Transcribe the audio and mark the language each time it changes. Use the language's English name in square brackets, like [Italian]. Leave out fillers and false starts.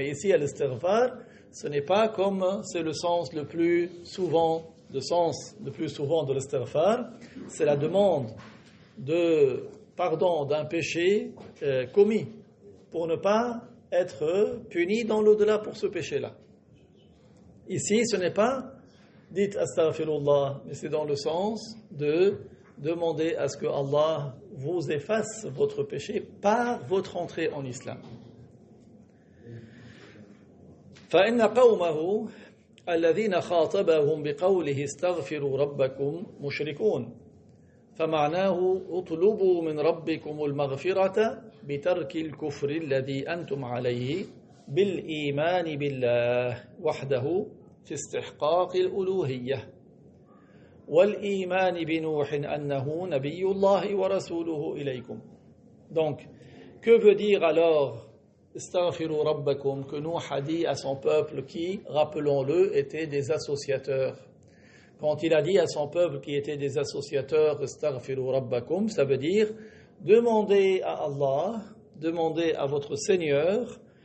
[French] Mais ici, al-istighfar, ce n'est pas comme c'est le sens le plus souvent de l'istighfar, c'est la demande de pardon d'un péché commis, pour ne pas être puni dans l'au-delà pour ce péché-là. Ici, ce n'est pas dites astaghfirullah, mais c'est dans le sens de demander à ce que Allah vous efface votre péché par votre entrée en islam. [Arabic] فإن قومه الذين خاطبهم بقوله استغفروا ربكم مشركون فمعناه اطلبوا من ربكم المغفرة بترك الكفر الذي أنتم عليه بالإيمان بالله وحده في استحقاق الألوهية والإيمان بنوح أنه نبي الله ورسوله إليكم. [French] Donc, que veut dire alors [Arabic] Astaghfiru Rabbakum, [French] que Nuh a dit à son peuple qui, rappelons-le, étaient des associateurs. Quand il a dit à son peuple qui étaient des associateurs, [Arabic] Astaghfiru Rabbakum, [French] ça veut dire demandez à Allah, demandez à votre Seigneur